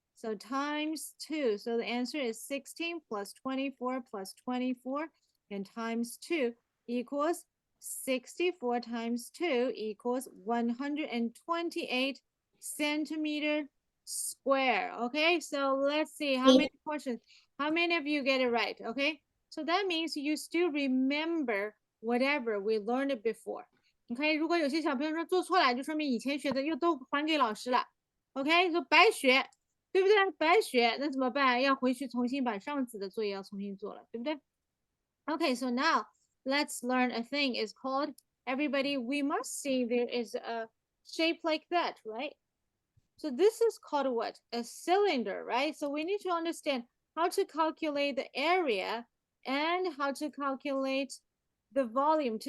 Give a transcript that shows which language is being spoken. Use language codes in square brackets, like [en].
[en] So times 2. So the answer is 16 plus 24 plus 24 and times 2 equals 64 times 2 equals 128 centimeter square. Okay, so let's see how many questions. How many of you get it right? Okay, so that means you still remember whatever we learned before. [zh] OK， 如果有些小朋友说做错了，就说明以前学的又都还给老师了。 OK， 说白学，对不对？白学，那怎么办？要回去重新把上次的作业要重新做了，对不对 ？ [en] OK， so now let's learn a thing is called everybody. We must see there is a shape like that, right? So this is called what? A cylinder, right? So we need to understand how to calculate the area and how to calculate the volume.